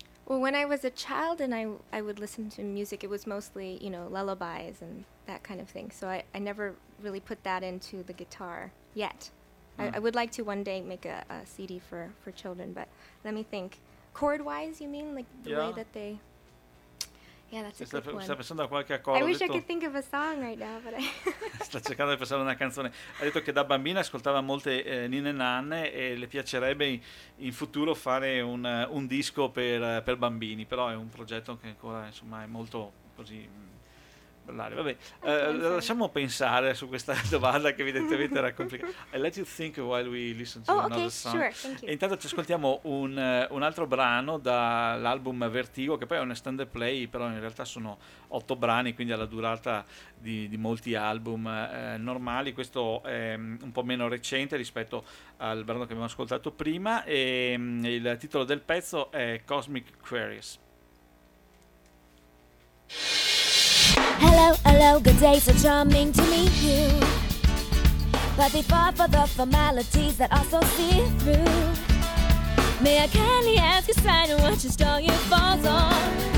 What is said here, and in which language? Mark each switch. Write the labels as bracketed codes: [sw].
[en] Well, when I was a child and I would listen to music, it was mostly, you know, lullabies and that kind of thing. So I never really put that into the guitar yet. I would like to one day make a CD for children, but let me think. Chord wise, you mean? Like the way that they. Yeah, that's a good one. [it] Sta pensando a qualche accordo. [en] I wish I could think of a song right now, but I. [it] Sta cercando di pensare a una canzone. Ha detto che da bambina ascoltava molte ninne nanne e le piacerebbe in futuro fare un disco per bambini, però è un progetto che ancora insomma è molto così. Vabbè, lasciamo pensare su questa domanda che evidentemente era complicata. [en] I let you think while we listen to another song. Sure, thank you. [it] E intanto ci ascoltiamo un altro brano dall'album Vertigo, che poi è un extended play, però in realtà sono 8 brani, quindi alla durata di molti album normali. Questo è un po' meno recente rispetto al brano che abbiamo ascoltato prima, e il titolo del pezzo è Cosmic Queries. [en] Hello, hello, good day, so charming to meet you. But before for the formalities that are so see-through, may I kindly ask you sign and what your story falls on?